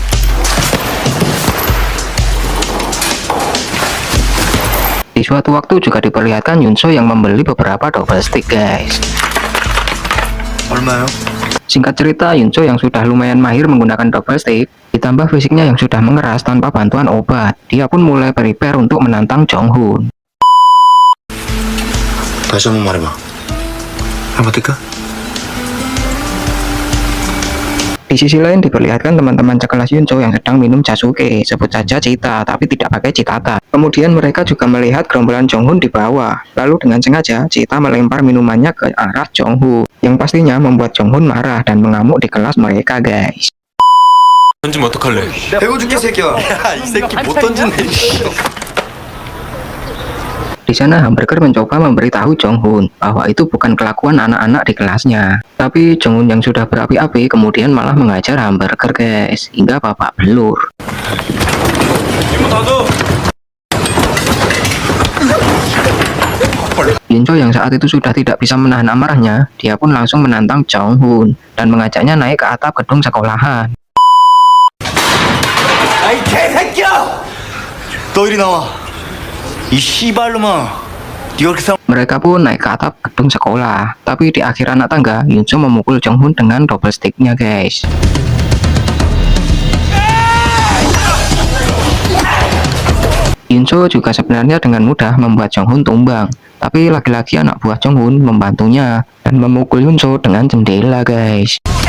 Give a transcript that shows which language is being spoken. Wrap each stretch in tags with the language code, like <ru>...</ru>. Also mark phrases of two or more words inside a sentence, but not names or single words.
<id>Di suatu waktu juga diperlihatkan Yunso yang membeli beberapa</id> <en>double stick,</en> <id>guys.</id> <ko>얼마요?</ko> <id>Singkat cerita, Yunso yang sudah lumayan mahir menggunakan</id> <en>double stick,</en> <id>ditambah fisiknya yang sudah mengeras tanpa bantuan obat, dia pun mulai prepare untuk menantang Jong-hoon.</id> <ko>다시 한번 말해봐. 한번 뜰까?</ko> <id>Di sisi lain diperlihatkan teman-teman sekelas Yunso yang sedang minum Jasuke, sebut saja Chita, tapi tidak pakai Chitata. Kemudian mereka juga melihat gerombolan Jong-hoon di bawah. Lalu dengan sengaja Chita melempar minumannya ke arah Jong-hoon, yang pastinya membuat Jong-hoon marah dan mengamuk di kelas mereka, guys.</id> <ko>던지면 어떡할래? 배고줄게 새끼야. 이 새끼 못 던진네.</ko> <id>Di sana hamburger mencoba memberitahu Jong-hoon bahwa itu bukan kelakuan anak-anak di kelasnya. Tapi Jong-hoon yang sudah berapi-api kemudian malah mengajar hamburger, guys, hingga babak belur. Yunso yang saat itu sudah tidak bisa menahan amarahnya, dia pun langsung menantang Jong-hoon dan mengajaknya naik ke atap gedung sekolahan.</id> <ko>아이 개새끼야! 너 이리 나와. 이 씨발놈아. 네가 그렇게 싸움.</ko> <id>Mereka pun naik ke atap gedung sekolah, tapi di akhir anak tangga, Yunso memukul Jong-hoon dengan</id> <en>double sticknya,</en> <id>guys. Yunso juga sebenarnya dengan mudah membuat Jong-hoon tumbang, tapi lagi-lagi anak buah Jong-hoon membantunya dan memukul Yunso dengan jendela, guys.</id>